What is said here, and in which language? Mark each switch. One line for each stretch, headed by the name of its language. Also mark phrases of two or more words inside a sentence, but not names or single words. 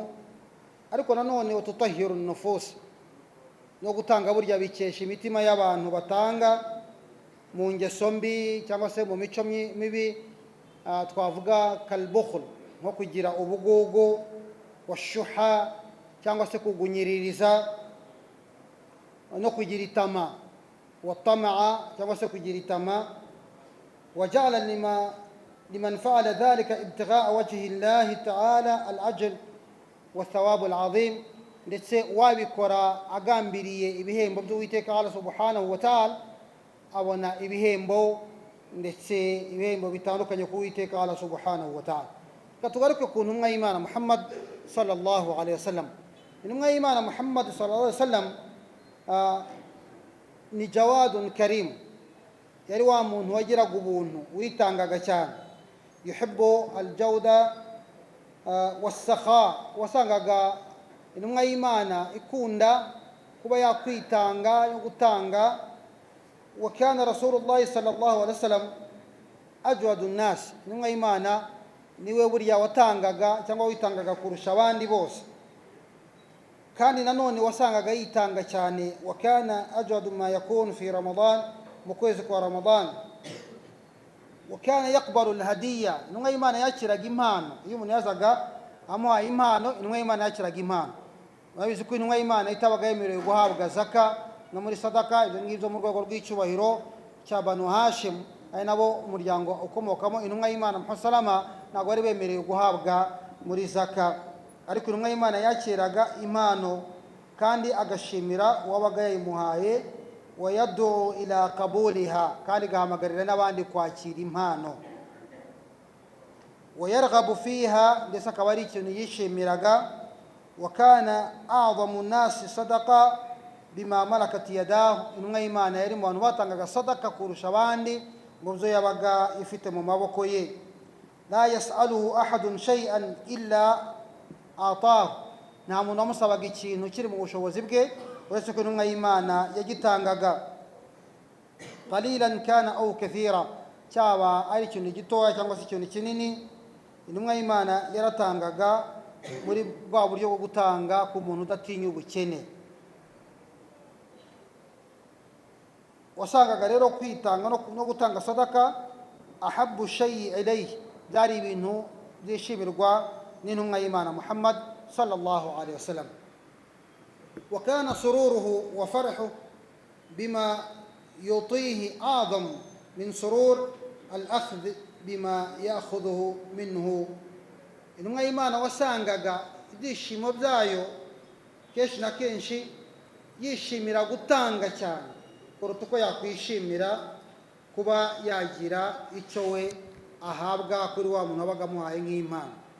Kinyarwanda: Ariko nanone
Arabic: تطهير النفوس,
Kinyarwanda: no gutanga burya bikesha imitima y'abantu batanga mu ngeso mbi cyangwa se mu mico mibi, twavuga kalbukhl, nko kugira ubugugu, washuha cyangwa se kugunyiririza, no kugira itama, watamaa cyangwa se kugira itama.
Arabic: وجعل لمن فعل ذلك ابتغاء وجه الله تعالى الأجر والثواب العظيم,
Kinyarwanda: ndetse wabikora agambiriye ibihembo by'Uwiteka
Arabic: الله سبحانه وتعالى,
Kinyarwanda: abona ibihembo ndetse ibihembo bitandukanye ku Uwiteka
Arabic: الله سبحانه وتعالى.
Kinyarwanda: Katugaruke ku ntumwa y'Imana Muhammad
Arabic: صلى الله عليه وسلم.
Kinyarwanda: Intumwa y'Imana Muhammad
Arabic: صلى الله عليه وسلم
Kinyarwanda: ni
Arabic: جواد كريم,
Kinyarwanda: yari wa muntu wagiraga ubuntu, witangaga cyane.
Arabic: يحب الجود والسخاء,
Kinyarwanda: wasangaga intumwa y'Imana ikunda kuba yakwitanga yo gutanga.
Arabic: وكان رسول الله صلى الله عليه وسلم أجود الناس,
Kinyarwanda: intumwa y'Imana niwe burya watangaga cyangwa witangaga kurusha abandi bose, kandi nanone wasangaga yitanga cyane.
Arabic: وكان أجود ما يكون في رمضان,
Kinyarwanda: mu kwezi kwa Ramadan.
Arabic: وكان يقبل الهدية,
Kinyarwanda: intumwa y'Imana yakiraga impano. Iyo umuntu yazaga amuha impano, intumwa y'Imana yakiraga impano. Babizi ko intumwa y'Imana itabaga yemerewe guhabwa zaka no muri sadaka, ibyo ngibyo mu rwego rw'icyubahiro cya Banu Hashim, ari nabo umuryango ukomokamo intumwa y'Imana Muhammad salama, ntabwo bari bemerewe guhabwa muri zaka. Ariko intumwa y'Imana yakiraga impano kandi agashimira uwabaga yayimuhaye,
Arabic: ويدعو إلى قبولها,
Kinyarwanda: kandi gahamagarira n'abandi kwakira impano.
Arabic: ويرغب فيها,
Kinyarwanda: ndetse akaba ari ikintu yishimiraga.
Arabic: وكان أعظم الناس صدقة بما ملكت يده,
Kinyarwanda: intumwa y'Imana yari mu bantu batangaga sadaka kurusha abandi mu byo yabaga ifite mu maboko ye.
Arabic: لا يسأله أحد شيئا إلا أعطاه,
Kinyarwanda: nta muntu wamusabaga ikintu kiri mu bushobozi bwe uretse ko intumwa y'Imana yagitangaga.
Arabic: قليلا كان أو كثيرا,
Kinyarwanda: cyaba ari ikintu gitoya cyangwa se ikintu kinini, intumwa y'Imana yaratangaga muri bwa buryo bwo gutanga ku muntu udatinya ubukene. wasangaga rero kwitanga no gutanga sadaka
Arabic: أحب شيء إليه
Kinyarwanda: byari ibintu byishimirwa n'intumwa y'Imana Muhammad
Arabic: صلى الله عليه وسلم. وكان سروره وفرحه بما يعطيه أعظم من سرور الأخذ بما يأخذه منه.
Kinyarwanda: intumwa y'Imana wasangaga ibyishimo byayo kenshi na kenshi yishimira gutanga cyane kuruta uko yakwishimira kuba yagira icyo we ahabwa kuri wa muntu wabaga amuhaye nk'impano.